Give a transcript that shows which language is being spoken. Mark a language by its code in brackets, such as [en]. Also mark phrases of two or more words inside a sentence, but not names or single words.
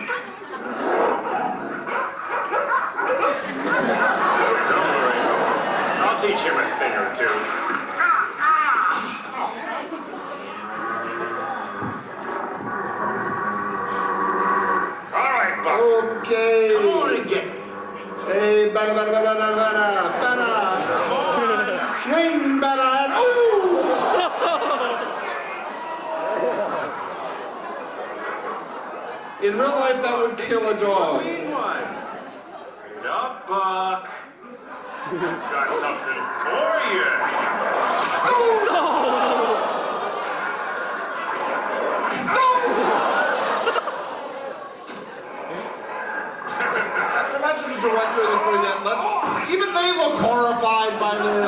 [en] Don't worry. I'll teach him a thing or two. All right, Buck. Okay. Come on and get me. Hey, bada, bada, bada, bada, bada, bada. Swing, bada, and ooh! In real life, that would kill a dog. Get up, Buck. Got something for you. Imagine the director of this movie that even they look horrified by this.